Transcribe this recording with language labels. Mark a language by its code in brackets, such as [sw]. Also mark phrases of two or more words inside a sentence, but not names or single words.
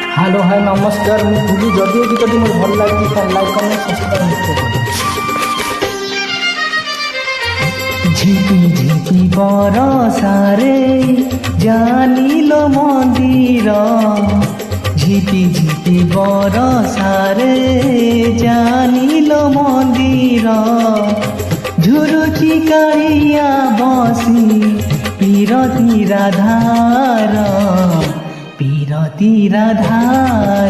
[en] hello hi [or] ନମସ୍କାର। ମୁଁ ଭୁଲି ଯଦି ଗୀତଟି ମୋର ଭଲ ଲାଗିଛି ତାହେଲେ [en] like comment subscribe [or] ନିଶ୍ଚୟ କରିବେ। ଝିପି ଝିପି ବରଷାରେ ଜାଣିଲ ମନ୍ଦିର, ଝିପି ଝିପି ବରଷାରେ ଜାଣିଲ ମନ୍ଦିର, ଝୁରୁଚି କାଡ଼ିଆ ବସି ପିରତି ରାଧାର, ପିରତି ରାଧାର।